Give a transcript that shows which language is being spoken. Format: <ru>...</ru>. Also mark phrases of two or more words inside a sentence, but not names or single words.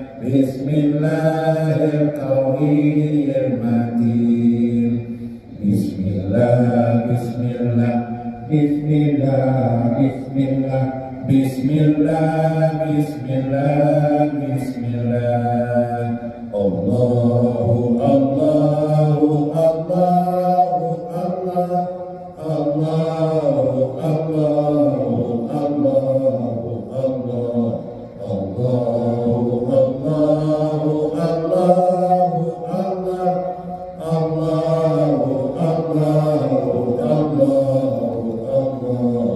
<ar>بسم الله الرحمن الرحيم، بسم الله، بسم الله، بسم الله، بسم الله، بسم الله، بسم الله، بسم الله. الله، الله، الله، الله، الله، الله، الله، الله، الله، الله، الله، الله، الله، الله، الله، الله.</ar>